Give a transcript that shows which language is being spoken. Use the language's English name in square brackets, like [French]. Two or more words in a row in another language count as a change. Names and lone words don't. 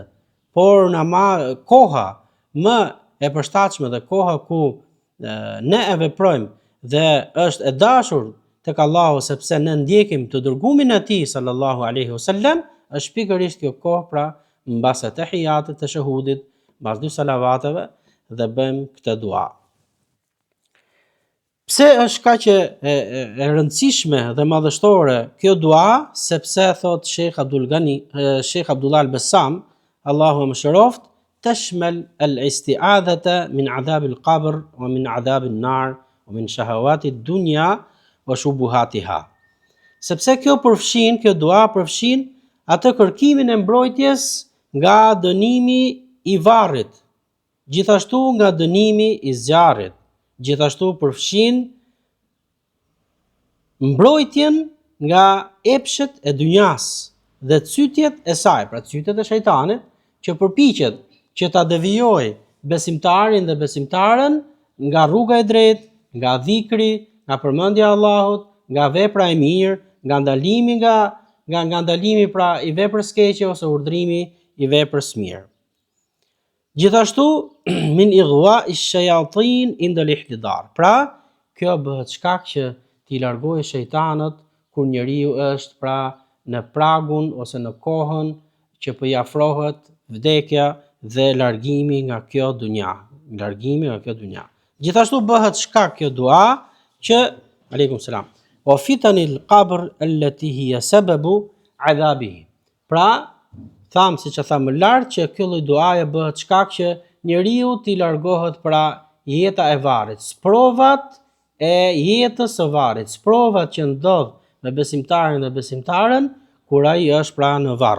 [Albanian] Por koha më e përshtatshme dhe koha ku ne e veprojmë dhe është e dashur tek Allahu sepse ne ndjekim të dërgumin e tij [Arabic] صلى الله عليه وسلم, [Albanian] është pikërisht kjo kohë pra mbas tahiyatit të shahudit, mbas dy salavateve dhe bëjmë këtë dua. Pse është kaq e rëndësishme dhe madhështore kjo dua? Sepse thot Sheikh Abdullah al-Bassam, Allahu më shëroft, [Arabic] تشمل الاستعاذة من عذاب القبر ومن عذاب النار ومن شهوات الدنيا وشبهاتها. [Albanian] Sepse kjo dua përfshin atë kërkimin e mbrojtjes nga dënimi i varrit, gjithashtu nga dënimi i zjarrit, gjithashtu përfshin mbrojtjen nga epshet e dynjas dhe cytjet e saj, pra cytjet e shejtanit, që përpiqet që ta devijojë besimtarin dhe besimtaren nga rruga e drejtë, nga dhikri, nga përmendja e Allahut, nga vepra e mirë, nga ndalimi pra i veprës keqe ose urdhrimi i veprës mirë. [Arabic] Gjithashtu من إغواء الشياطين عند الاحتضار. [Albanian] Pra, kjo bëhet shkak që t'i largojë shejtanët kur njeriu është pra në pragun ose në kohën që po i afrohet vdekja dhe largimi nga kjo dunja, Gjithashtu bëhet shkak kjo dua që [Arabic] عليكم السلام. وفتن القبر التي هي سبب عذابه. [Albanian] Pra, Tham siç e tham më lart që ky lloj duaje bëhet shkak që njeriu t'i largohet pra jeta e varrit, sprovat e jetës së varrit, sprovat që ndodh me besimtarin dhe besimtaren kur ai është pra në varr.